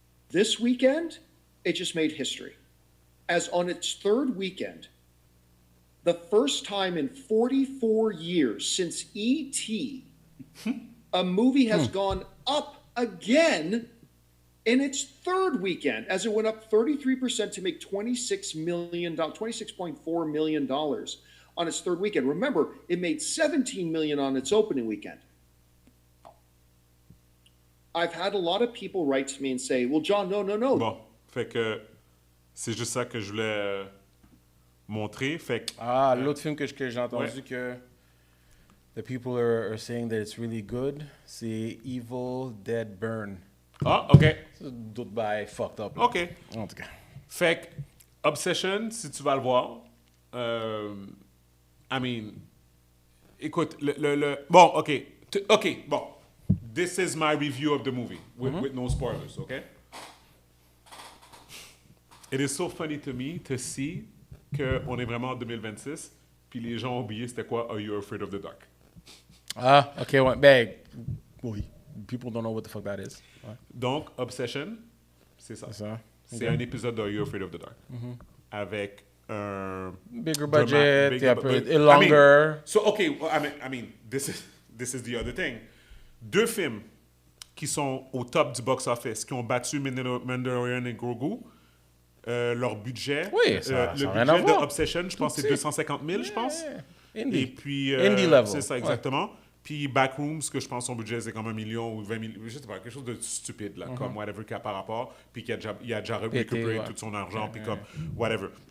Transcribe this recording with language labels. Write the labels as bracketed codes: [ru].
[en] This weekend, it just made history. As on its third weekend, the first time in 44 years since E.T., a movie has gone up again in its third weekend, as it went up 33% to make $26.4 million on its third weekend. Remember, it made $17 million on its opening weekend. I've had a lot of people write to me and say, well, John, no. [fr] Bon, fait que c'est juste ça que je voulais montrer. Fait que, l'autre film que j'ai entendu ouais. [en] que the people are saying that it's really good, c'est Evil Dead Burn. [fr] Ah, OK. D'autres bails fucked up. Là. OK. En tout cas. Fait que Obsession, si tu vas le voir, I mean, écoute, bon, OK. OK, bon. [en] This is my review of the movie, with no spoilers, OK? It is so funny to me to see [fr] qu'on est vraiment en 2026, puis les gens ont oublié c'était quoi Are You Afraid of the Dark? Ah, OK, ouais. Ben, oui. [en] People don't know what the fuck that is. [fr] Ouais. Donc, Obsession, c'est ça. C'est un épisode de Are You Afraid of the Dark? Avec un... [en] Bigger budget, longer. So, OK, well, I mean, this is the other thing. [fr] 2 films qui sont au top du box-office, qui ont battu Mandalorian et Grogu, leur budget, ça le rien à budget de voir. Obsession, je pense, c'est 250 000, je pense. [en] Indie. [fr] Et puis, [en] Indie level. [fr] c'est ça, exactement. Puis Backrooms, que je pense son budget, c'est comme 1 million ou 20 000, je sais pas, quelque chose de stupide, là, comme whatever qu'il y a par rapport, puis qu'il a déjà récupéré tout son argent, puis comme whatever.